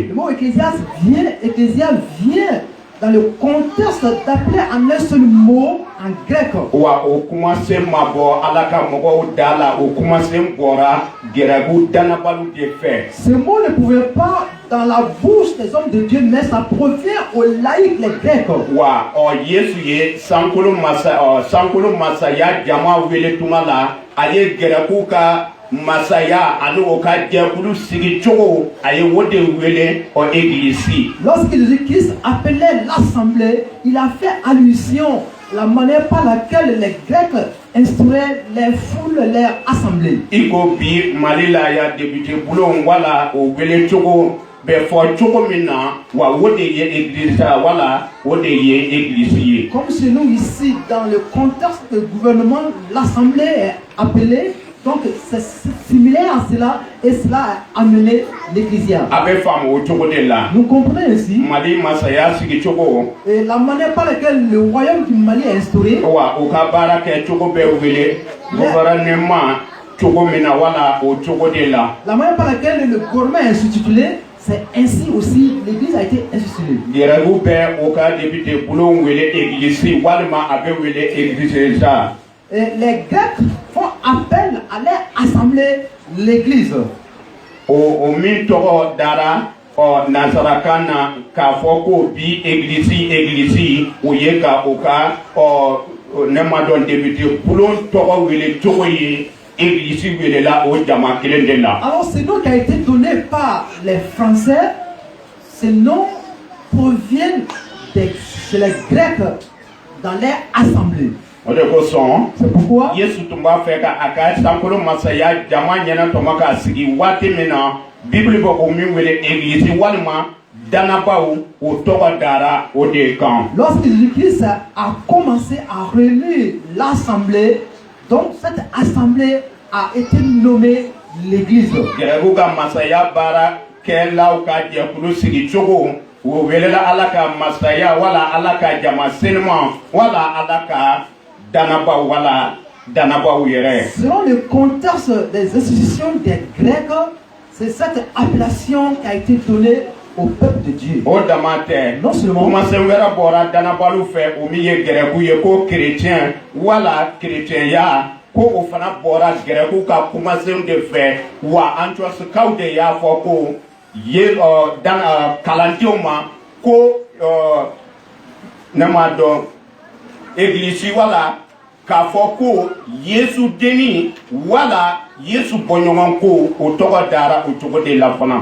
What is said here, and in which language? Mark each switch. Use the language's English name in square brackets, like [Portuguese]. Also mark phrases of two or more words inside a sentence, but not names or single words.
[French] Le mot Ecclésias vient dans le contexte d'appeler en un seul mot en grec. [Bambara] Wa o kuma se mabɔ ala ka mɔgɔw da la o kuma se bɔra gɛrɛgu danabalu de fɛ. [French] Ce mot ne pouvait pas dans la bouche des hommes de Dieu, mais ça provient aux laïcs, les Grecs. [Bambara] Wa Yesu ye sankolo masaya jama wele tuma la a ye gɛrɛgu ka masaya ani o ka jɛkulu sigi cogo a ye o de wele église. [French] Lorsque Jésus-Christ appelait l'assemblée, il a fait allusion à la manière par laquelle les Grecs instruaient les foules, leur assemblée. [Bambara] Iko bi Mali la ya député bulon wala o wele cogo bɛ fɔ cogo min na wa o de ye église wala o de ye église ye. [French] Comme chez nous ici, dans le contexte de gouvernement, l'assemblée est appelée. Donc c'est similaire à cela et cela a amené l'Ecclésia. Nous comprenons ainsi et la manière par laquelle le royaume du Mali est instauré. La manière par laquelle le gouvernement est institué, c'est ainsi aussi l'église a été instituée. Et les Grecs font appel à leur assemblée, l'église. [Bambara] O min tɔgɔ dara nazarakan na k'a fɔ ko bi église o ye ka o ka ne ma dɔn député bulon tɔgɔ wele cogo ye église welela o jama kelen de la. [French] Alors ce nom qui a été donné par les Français, ce nom provient des les Grecs dans leur assemblée. C'est pourquoi [Bambara] Yesu tun b'a fɛ ka a ka sankolo masaya jama ɲɛna tɔmɔ k'a sigi waati min na Bible bɛ o min wele église walima danabaw o tɔgɔ dara o de kan. [French] Lorsque Jésus-Christ a commencé à réunir l'assemblée, donc cette assemblée a été nommée l'église. [Bambara] Gɛrɛgu ka masaya baara kɛlaw ka jɛkulu sigi cogo o welela Ala ka masaya wala Ala ka jama senima wala Ala ka danaba wala danaba yɛrɛ. [French] Selon le contexte des institutions des Grecs, c'est cette appellation qui a été donnée au peuple de Dieu. [Bambara] O dama tɛ. [French] Non seulement. [Bambara] Kumasen wɛrɛ bɔra danabalu fɛ o min ye gɛrɛgu ye ko chrétien wala chrétienya ko o fana bɔra gɛrɛgu ka kumasen de fɛ wa Antiochikaw de y'a fɔ ko ye kalandenw ma ko ne m'a dɔn église wala k'a fɔ ko Yesu deni wala Yesu bɔɲɔgɔn ko o tɔgɔ dara o cogo de la fana.